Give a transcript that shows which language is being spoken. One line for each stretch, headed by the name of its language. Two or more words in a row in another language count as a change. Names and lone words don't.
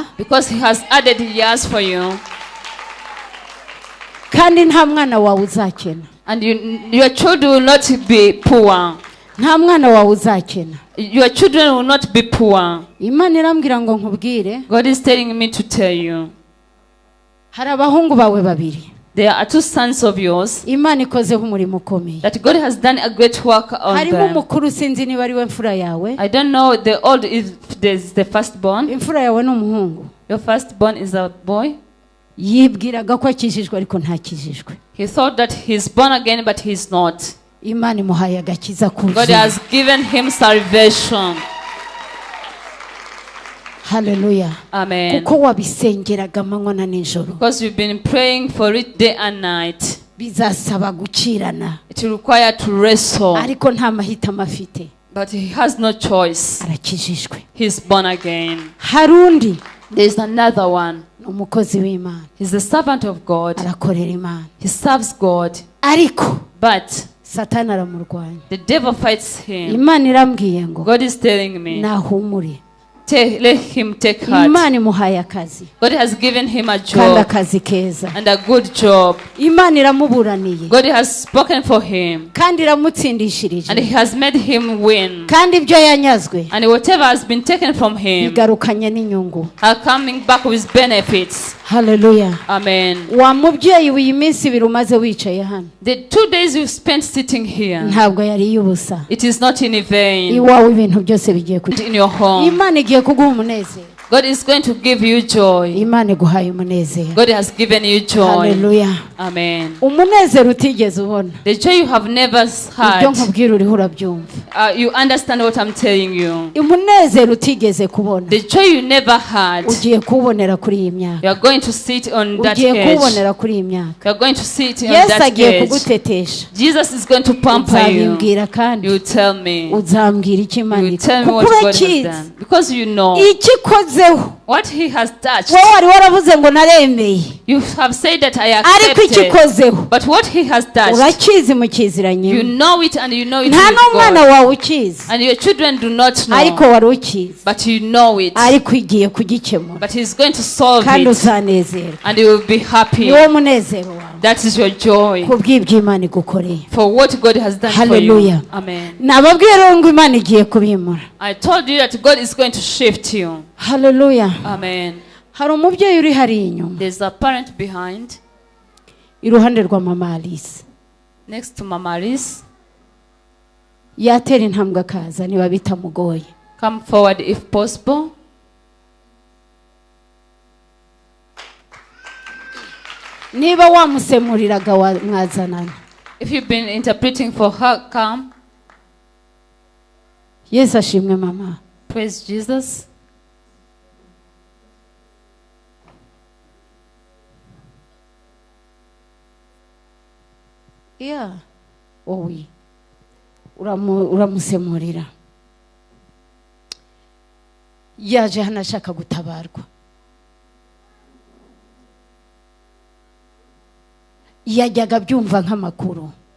English: because He has added years for you,
Kinyarwanda: kandi nta mwana wawe uzakena.
English: and your children will not be poor.
Kinyarwanda: Nta mwana wawe uzakena.
English: Your children will not be poor.
Kinyarwanda: Imana irambwira ngo nkubwire,
English: God is telling me to tell you,
Kinyarwanda: hari abahungu bawe babiri
English: there are two sons of yours
Kinyarwanda: Imana ikozeho umurimo ukomeye.
English: that God has done a great work on
Kinyarwanda: Harimo
English: them.
Kinyarwanda: umukuru, sinzi niba ari we mfura yawe.
English: I don't know the old is the firstborn.
Kinyarwanda: Imfura yawe ni umuhungu.
English: Your firstborn is a boy.
Kinyarwanda: Yibwiraga ko akijijwe ariko ntakijijwe.
English: He thought that he's born again, but he's not.
Kinyarwanda: Imana imuhaye agakiza
English: God
Kinyarwanda: kuzuye.
English: has given him salvation. Hallelujah. Amen.
Kinyarwanda: Kuko wabisengeraga amanywa na nijoro.
English: Because you've been praying for it day and night.
Kinyarwanda: Bizasaba gukirana,
English: It will require to wrestle,
Kinyarwanda: ariko nta mahitamo afite.
English: but he has no choice.
Kinyarwanda: Arakijijwe.
English: He's born again.
Kinyarwanda: Hari undi
English: There's another one.
Kinyarwanda: ni umukozi w'Imana,
English: He's the servant of God.
Kinyarwanda: arakorera Imana,
English: He serves God,
Kinyarwanda: ariko
English: but
Kinyarwanda: Satani aramurwanya.
English: the devil fights him.
Kinyarwanda: Imana irambwiye ngo
English: God is telling me,
Kinyarwanda: nahumure.
English: let him take heart.
Kinyarwanda: Imana imuhaye akazi,
English: God has given him a
Kinyarwanda: kandi
English: job
Kinyarwanda: akazi keza.
English: and a good job.
Kinyarwanda: Imana iramuburaniye,
English: God has spoken for him
Kinyarwanda: kandi iramutsindishirije,
English: and He has made him win.
Kinyarwanda: kandi ibyo yanyazwe
English: And whatever has been taken from him
Kinyarwanda: bigarukanye n'inyungu.
English: are coming back with benefits. Hallelujah. Amen.
Kinyarwanda: Wa mubyeyi w'iyi minsi ibiri umaze wicaye hano,
English: The 2 days you spent sitting here,
Kinyarwanda: ntabwo yari iy'ubusa.
English: it is not in vain.
Kinyarwanda: Iwawe ibintu byose bigiye kujya.
English: In your home,
Kinyarwanda: Imana igiye kuguha umunezero.
English: God is going to give you joy.
Kinyarwanda: Imana iguhaye umunezero.
English: God has given you joy. Hallelujah. Amen.
Kinyarwanda: Umunezero utigeze ubona.
English: The joy you have never
Kinyarwanda: Ibyo
English: had.
Kinyarwanda: nkubwira uriho urabyumva.
English: You understand what I'm telling you.
Kinyarwanda: Umunezero utigeze kubona,
English: The joy you never had,
Kinyarwanda: ugiye kuwubonera kuri iyi myaka.
English: you are going to sit on that
Kinyarwanda: Ugiye
English: edge.
Kinyarwanda: kuwubonera kuri iyi myaka.
English: You are going to sit on
Kinyarwanda: Yesu
English: that
Kinyarwanda: agiye
English: edge.
Kinyarwanda: kugutetesha.
English: Jesus is going to pamper you.
Kinyarwanda: Uzabimbwira kandi
English: You tell me.
Kinyarwanda: uzambwira icyo
English: You
Kinyarwanda: Imana
English: will
Kinyarwanda: ikora.
English: tell me
Kinyarwanda: Kuko
English: what God has
Kinyarwanda: urakizi
English: done. Because you know
Kinyarwanda: icyo ikozeho.
English: what He has touched.
Kinyarwanda: Wowe wari waravuze ngo naremeye,
English: You have said that I
Kinyarwanda: ariko icyo
English: accepted.
Kinyarwanda: ikozeho
English: But what He has touched,
Kinyarwanda: urakizi mu
English: you
Kinyarwanda: kiziranye.
English: know it and you know it
Kinyarwanda: Nta
English: with
Kinyarwanda: n'umwana
English: God.
Kinyarwanda: wawe ukizi,
English: And your children do not
Kinyarwanda: ariko
English: know.
Kinyarwanda: wari ukizi,
English: But you know it.
Kinyarwanda: ariko igiye kugikemura,
English: But He's going to solve
Kinyarwanda: kandi
English: it.
Kinyarwanda: uzanezerwa.
English: And you will be happy.
Kinyarwanda: Niwo munezero wawe
English: That is your joy.
Kinyarwanda: kubw'ibyo Imana igukoreye.
English: For what God has done Hallelujah. for you. Amen.
Kinyarwanda: Nababwiye rero ngo Imana igiye kubimura.
English: I told you that God is going to shift you. Hallelujah. Amen.
Kinyarwanda: Hari umubyeyi uri hariya inyuma,
English: There's a parent behind.
Kinyarwanda: iruhande rwa mama Alice.
English: Next to Mama Alice.
Kinyarwanda: Yatera intambwe akaza niba bitamugoye.
English: Come forward if possible.
Kinyarwanda: Niba wamusemuriraga mwazanana.
English: If you've been interpreting for her, come.
Kinyarwanda: Yes, ashimwe mama.
English: Praise Jesus. Yeah.
Kinyarwanda: Wowe uramusemurira. Yaje hano ashaka gutabarwa. Yajyaga byumva nk'amakuru.